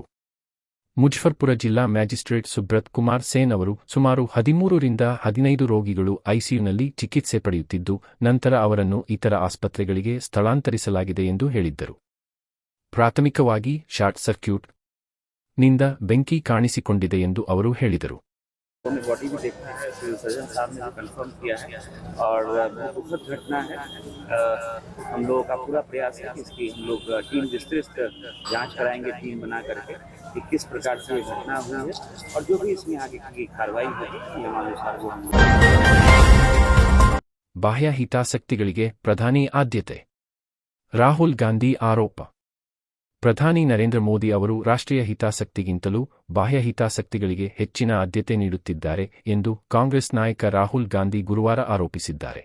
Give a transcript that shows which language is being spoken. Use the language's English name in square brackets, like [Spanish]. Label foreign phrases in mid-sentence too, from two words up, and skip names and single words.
[Kannada] ಮುಜಫರ್ಪುರ ಜಿಲ್ಲಾ ಮ್ಯಾಜಿಸ್ಟ್ರೇಟ್ ಸುಬ್ರತ್ ಕುಮಾರ್ ಸೇನ್ ಅವರು ಸುಮಾರು 13 ರಿಂದ 15 ರೋಗಿಗಳು ಐಸಿಯುನಲ್ಲಿ ಚಿಕಿತ್ಸೆ ಪಡೆಯುತ್ತಿದ್ದು, ನಂತರ ಅವರನ್ನು ಇತರ ಆಸ್ಪತ್ರೆಗಳಿಗೆ ಸ್ಥಳಾಂತರಿಸಲಾಗಿದೆ ಎಂದು ಹೇಳಿದ್ದರು. ಪ್ರಾಥಮಿಕವಾಗಿ ಶಾರ್ಟ್ ಸರ್ಕ್ಯೂಟ್ ನಿಂದ ಬೆಂಕಿ ಕಾಣಿಸಿಕೊಂಡಿದೆ ಎಂದು ಅವರು ಹೇಳಿದರು. [Hindi] बॉडी भी देखा है, सर्जन साहब ने कंफर्म किया है और दुखद घटना है। हम लोगों का पूरा प्रयास है कि इसकी हम लोग टीम विस्तृत जांच कराएंगे, टीम बना करके कि किस प्रकार से ये घटना हुई है और जो भी इसमें आगे की कार्रवाई होगी नियमानुसार वो [Kannada] ಬಾಹ್ಯ ಹಿತಾಸಕ್ತಿಗಳಿಗೆ ಪ್ರಧಾನಿ ಆದ್ಯತೆ. ರಾಹುಲ್ ಗಾಂಧಿ ಆರೋಪ. ಪ್ರಧಾನಿ ನರೇಂದ್ರ ಮೋದಿ ಅವರು ರಾಷ್ಟ್ರೀಯ ಹಿತಾಸಕ್ತಿಗಿಂತಲೂ ಬಾಹ್ಯ ಹಿತಾಸಕ್ತಿಗಳಿಗೆ ಹೆಚ್ಚಿನ ಆದ್ಯತೆ ನೀಡುತ್ತಿದ್ದಾರೆ ಎಂದು ಕಾಂಗ್ರೆಸ್ ನಾಯಕ ರಾಹುಲ್ ಗಾಂಧಿ ಗುರುವಾರ ಆರೋಪಿಸಿದ್ದಾರೆ.